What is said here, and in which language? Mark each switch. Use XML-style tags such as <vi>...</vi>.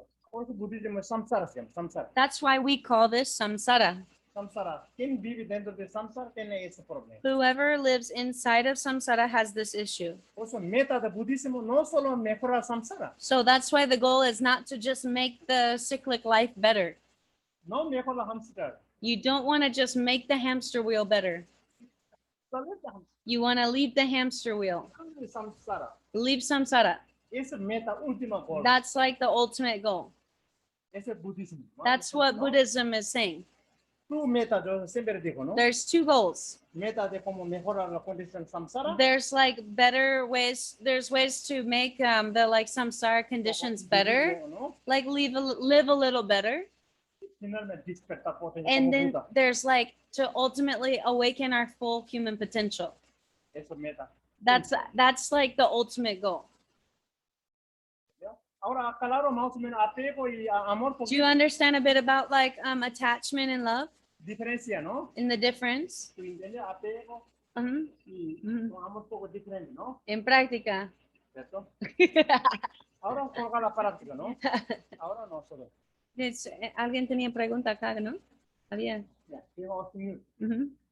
<es>Por eso budismo es samsara, se llama samsara.</es> <en>That's why we call this samsara.</en> <es>Samsara. Quien vive dentro de samsara tiene ese problema.</es> <en>Whoever lives inside of samsara has this issue.</en> <es>Por eso meta de budismo no solo mejorar samsara,</es> <en>So that's why the goal is not to just make the cyclic life better.</en> <es>no mejorar hamster.</es> <en>You don't want to just make the hamster wheel better. You want to leave the hamster wheel.</en> <es>Samsara.</es> <en>Leave samsara.</en> <es>Esa meta última goal.</es> <en>That's like the ultimate goal.</en> <es>Ese es budismo. ¿no?</es> <en>That's what</en> <es>¿No?</es> <en>Buddhism is saying.</en> <es>Tu meta, yo siempre digo, ¿no?</es> <en>There's two goals.</en> <es>Meta de cómo mejorar la condición samsara.</es> <en>There's like better ways. There's ways to make the like samsara conditions better.</en> <es>¿no?</es> <en>Like live a little better.</en> <es>Finalmente despertar potencia</es> <en>And</en> <es>como</es> <en>then</en> <es>Buda.</es> <en>there's like to ultimately awaken our full human potential.</en> <es>Eso meta.</es> <en>That's like the ultimate goal.</en> <es>¿Ya? Ahora, claro, más o menos apego y amor.</es> <en>Do you understand a bit about like attachment and love</en> <es>Diferencia, ¿no?</es> <en>and the difference?</en> <es>Tu entiendes apego Mhm. y un amor poco diferente, ¿no? En práctica. ¿Cierto? Ahora colocar la práctica, ¿no? Ahora no solo. Alguien tenía pregunta acá, ¿no? Había. Ya, vamos a seguir. Ujú.</es>